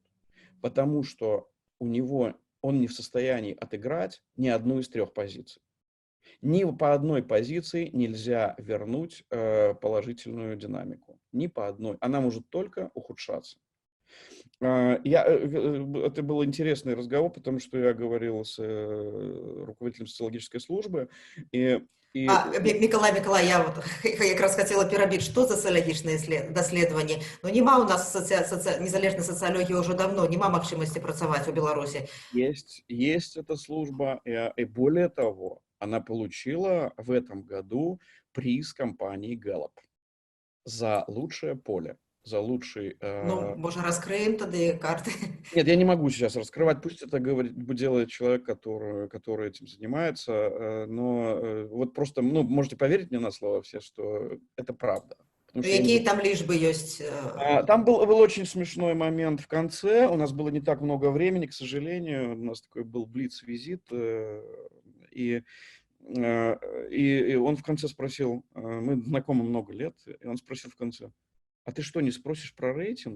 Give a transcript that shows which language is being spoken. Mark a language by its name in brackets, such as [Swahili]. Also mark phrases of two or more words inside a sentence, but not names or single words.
[Russian] Потому что он не в состоянии отыграть ни одну из 3 позиций. Ни по одной позиции нельзя вернуть положительную динамику. Ни по одной. Она может только ухудшаться. Это был интересный разговор, потому что я говорил с руководителем социологической службы. [Belarusian] Миколай, [Russian] я вот [Belarusian] якраз хотела перабіць, што за сацыялагічныя даследаванні. Ну, нема у нас незалежнай сацыялогіі ўжо давно, нема магчымасці працаваць у Беларусі. [Russian] Есть эта служба, и более того, она получила в этом году приз компании Gallup за лучшее поле, за лучший... [Belarusian] Ну, можа, раскрыем тады карты? [Russian] Нет, я не могу сейчас раскрывать, пусть это делает человек, который этим занимается, но вот просто, ну, можете поверить мне на слово все, что это правда. Ну, какие там лишбы есть? Там был очень смешной момент в конце, у нас было не так много времени, к сожалению, у нас такой был блиц-визит, и он в конце спросил, мы знакомы много лет, и он спросил в конце: а ты что, не спросишь про рейтинг?